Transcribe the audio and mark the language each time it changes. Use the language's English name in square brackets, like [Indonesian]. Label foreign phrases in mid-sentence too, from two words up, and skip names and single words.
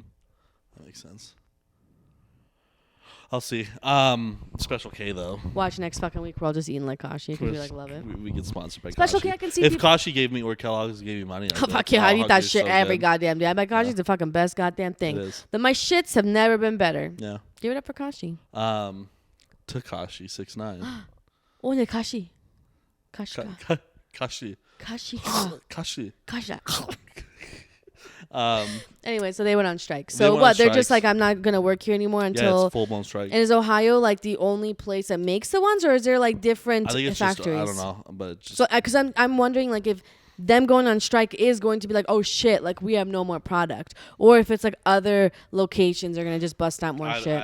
[English] That makes sense. I'll see. Special K though. Watch next fucking week. We're all just eating like Kashi because we like love it. We get sponsored by Special Kashi. K, I can see. If Kashi gave me or Kellogg's gave me money, oh, fuck yeah, I eat that shit every goddamn day. I bet Kashi's the fucking best goddamn thing. It is. My shits have never been better. Yeah. Give it up for Kashi. Takashi 6ix9ine. Oh, yeah, Kashi. Kashi. Kashi. Kashi. Kashi. Kasha. Um. Anyway, so they went on strike. So what? They're just like, I'm not gonna work here anymore until. Yeah, it's full-blown strike. And is Ohio like the only place that makes the ones, or is there like different I think it's factories? Just, I don't know, but it's just so because I'm wondering like if them going on strike is going to be like, oh shit, like we have no more product, or if it's like other locations are gonna just bust out more shit.